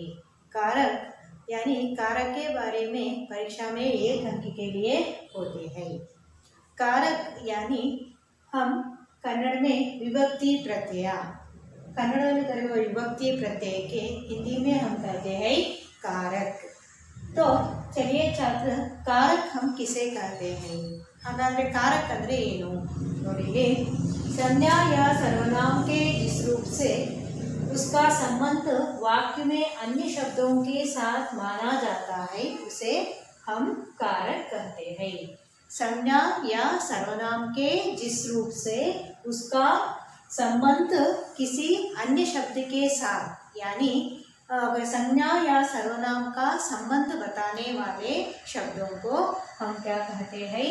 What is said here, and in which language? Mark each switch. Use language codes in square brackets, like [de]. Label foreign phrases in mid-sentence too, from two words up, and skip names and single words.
[hi] कारक यानी कारक के बारे में परीक्षा में 1 अंक के लिए होते हैं। कारक यानी हम कन्नड़ में विभक्ति प्रत्यय, कन्नड़ में करें विभक्ति प्रत्यय के हिंदी में हम कहते हैं कारक। तो चलिए छात्र, कारक हम किसे कहते हैं? [kn] हागाದ್ರೆ कारक ಅಂದ್ರೆ ಏನು ನೋಡಿಗೆ, [hi] संज्ञा या सर्वनाम के जिस रूप से उसका संबंध वाक्य में अन्य शब्दों के साथ माना जाता है उसे हम कारक कहते हैं। संज्ञा या सर्वनाम के जिस रूप से उसका संबंध किसी अन्य शब्द के साथ, यानी संज्ञा या सर्वनाम का संबंध बताने वाले शब्दों को हम क्या कहते हैं?